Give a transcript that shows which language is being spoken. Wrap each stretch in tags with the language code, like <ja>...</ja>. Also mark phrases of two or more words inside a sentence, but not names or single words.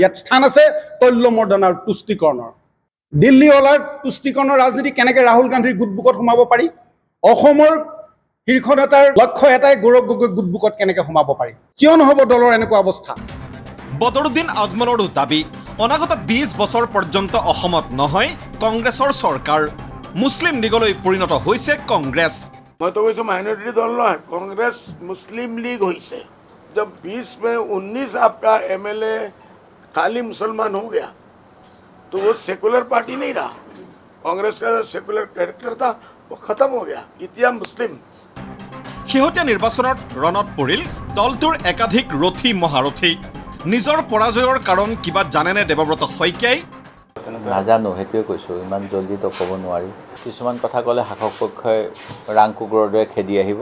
<as>ইয়াত স্থান আছে তৈল্যমৰ্দন আৰু তুষ্টিকৰণৰ। দিল্লীৱালাৰ তুষ্টিকৰণৰ ৰাজনীতি কেনেকৈ ৰাহুল গান্ধীৰ গোটবুকত সোমাব পাৰি, অসমৰ শীৰ্ষ নেতাৰ লক্ষ্য এটাই গৌৰৱ গগৈ গোটবুকত কেনেকৈ সোমাব পাৰি? কিয় নহ'ব দলৰ এনেকুৱা অৱস্থা? বদৰুদ্দিন আজমলৰো দাবী, অনাগত 20 বছৰ পৰ্যন্ত অসমত নহয় কংগ্ৰেছৰ চৰকাৰ। মুছলিম লীগলৈ পৰিণত হৈছে কংগ্ৰেছ। মইতো কৈছোঁ মাইনৰিটি দল নহয়, কংগ্रेस মুছলিম লীগ হৈছে।</as> <hi>जब 20 में 19 आपका एमएलए खाली मुसलमान हो गया तो वो सेकुलर पार्टी नहीं रहा। कांग्रेस का सेकुलर कैरेक्टर था वो खत्म हो गया,</hi> <as>এতিয়া মুছলিম। শেহতীয়া নিৰ্বাচনত ৰণত পৰিল দলটোৰ একাধিক ৰথী মহাৰথী। নিজৰ পৰাজয়ৰ কাৰণ কিবা জানেনে দেৱব্ৰত শইকীয়াই? নাজানো, সেইটোৱে কৈছোঁ, ইমান জল্দিতো ক'ব নোৱাৰি। কিছুমান কথা ক'লে শাসক পক্ষই ৰাং কুকুৰৰ দৰে খেদি আহিব।</as>